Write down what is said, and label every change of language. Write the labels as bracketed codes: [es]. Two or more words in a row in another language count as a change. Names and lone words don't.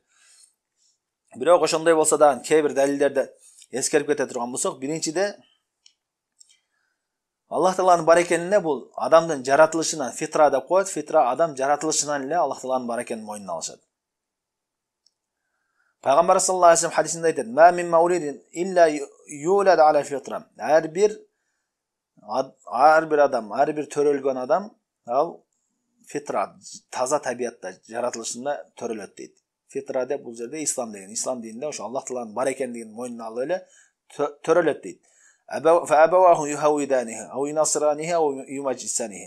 [ky] Бирок ошондой болсо да кээ бир далилдерди эскерип кете турган болсок, биринчиде Аллах Тааланын бар экенине бул адамдын жаратылышынан, фитра деп коет. Фитра адам жаратылышынан эле Аллах Тааланын бар экенин моюнуна алышат. Пайгамбар [ar] صلى الله عليه وسلم [ky] хадисинде айтат: [ar] "ما من مولود إلا يولد على الفطرة". [ky] Ар бир адам, ар бир төрөлгөн адам ал фитра, таза табиятта, жаратылышында төрөлөт дейт. Фитра деп бул жерде ислам деген. Ислам дининде ошо Аллах Тааланын бар экендигин моюнуна алып эле төрөлөт дейт. [ar] فأبواه يهودانه أو ينصرانه أو يمجسانه.